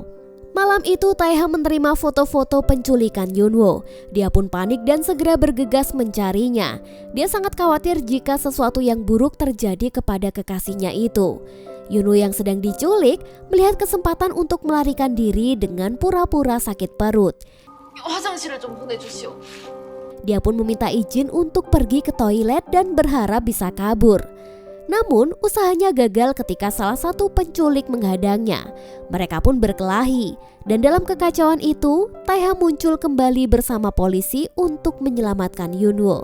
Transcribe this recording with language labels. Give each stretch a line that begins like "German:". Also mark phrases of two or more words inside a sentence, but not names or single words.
Indonesian: Malam itu Taeha menerima foto-foto penculikan Yunwo. Dia pun panik dan segera bergegas mencarinya. Dia sangat khawatir jika sesuatu yang buruk terjadi kepada kekasihnya itu. Yunwo yang sedang diculik melihat kesempatan untuk melarikan diri dengan pura-pura sakit perut.
Korean: 화장실을 좀 보내주시오.
Indonesian: Dia pun meminta izin untuk pergi ke toilet dan berharap bisa kabur. Namun usahanya gagal ketika salah satu penculik menghadangnya. Mereka pun berkelahi dan dalam kekacauan itu Taeha muncul kembali bersama polisi untuk menyelamatkan Yunwo.